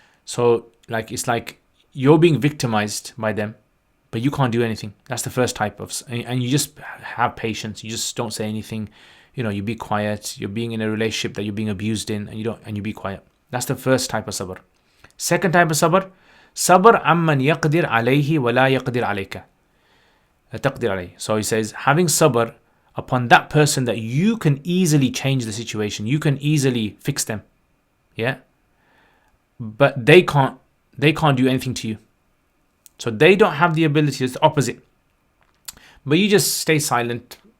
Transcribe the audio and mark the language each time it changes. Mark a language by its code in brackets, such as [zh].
[en] So it's like you're being victimized by them, but you can't do anything. That's the first type of, and you just have patience. You just don't say anything. You be quiet. You're being in a relationship that you're being abused in, and you be quiet. That's the first type of sabr. Second type of sabr, [ar] صبر عمن يقدر عليه ولا يقدر عليك. تقدر عليه. [en] So he says, having sabr upon that person that you can easily change the situation, you can easily fix them, yeah, but they can't do anything to you. So they don't have the ability. It's the opposite. But you just stay silent.